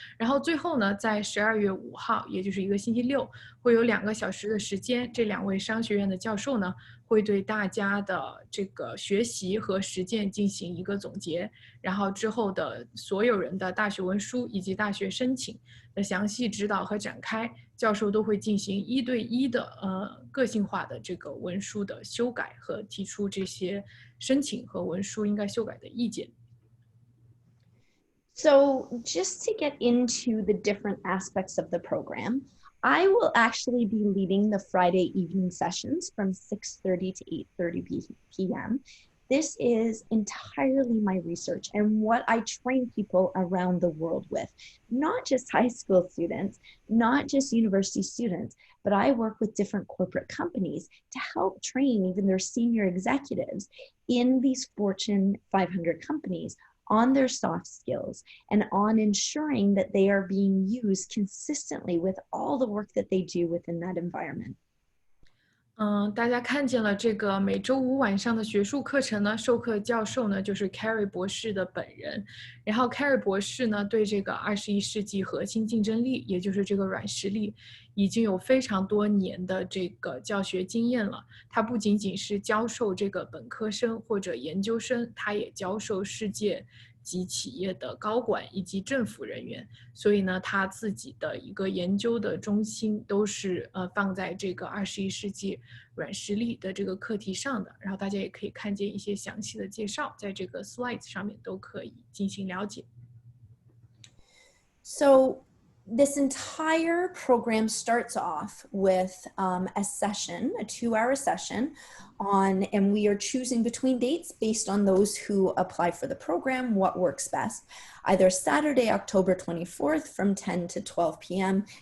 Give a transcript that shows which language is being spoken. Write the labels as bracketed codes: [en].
[zh] 然后最后呢，在12月5号，也就是一个星期六，会有2个小时的时间，这2位商学院的教授呢会对大家的这个学习和实践进行一个总结，然后之后的所有人的大学文书以及大学申请的详细指导和展开，教授都会进行1对1的个性化的这个文书的修改和提出这些申请和文书应该修改的意见。 [en] So just to get into the different aspects of the program, I will actually be leading the Friday evening sessions from 6:30 to 8:30 p.m. This is entirely my research and what I train people around the world with, not just high school students, not just university students, but I work with different corporate companies to help train even their senior executives in these Fortune 500 companies on their soft skills and on ensuring that they are being used consistently with all the work that they do within that environment. [zh] 大家看见了这个每周5晚上的学术课程呢，授课教授呢就是 Keri 博士的本人。然后 Keri 博士呢对这个21世纪核心竞争力，也就是这个软实力，已经有非常多年的这个教学经验了。他不仅仅是教授这个本科生或者研究生，他也教授世界及企业的高管以及政府人员，所以呢，他自己的一个研究的中心都是放在这个21世纪软实力的这个课题上的。然后大家也可以看见一些详细的介绍，在这个 slides 上面都可以进行了解。 [en] So This entire program starts off with a session, a 2-hour session and we are choosing between dates based on those who apply for the program, what works best. Either Saturday, October 24th from 10 to 12 p.m.